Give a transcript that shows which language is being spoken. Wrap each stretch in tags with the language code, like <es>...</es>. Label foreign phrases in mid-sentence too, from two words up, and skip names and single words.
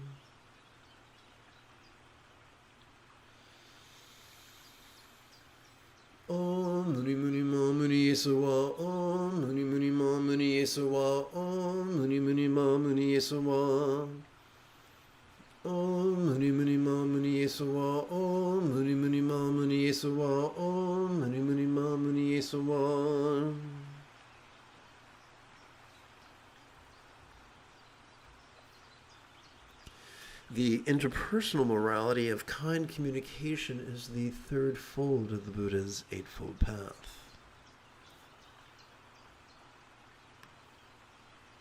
<sa>Om Muni Muni Ma Muni Yeswa, Om Muni Muni Ma Muni Yeswa, Om Muni Muni Ma Muni Yeswa, Om Muni Muni Ma Muni Yeswa, Om Muni Muni Ma Muni Yeswa, Om Muni Muni Ma Muni Yeswa.</sa> <en>The interpersonal morality of kind communication is the 3rd fold of the Buddha's 8-fold path.</en>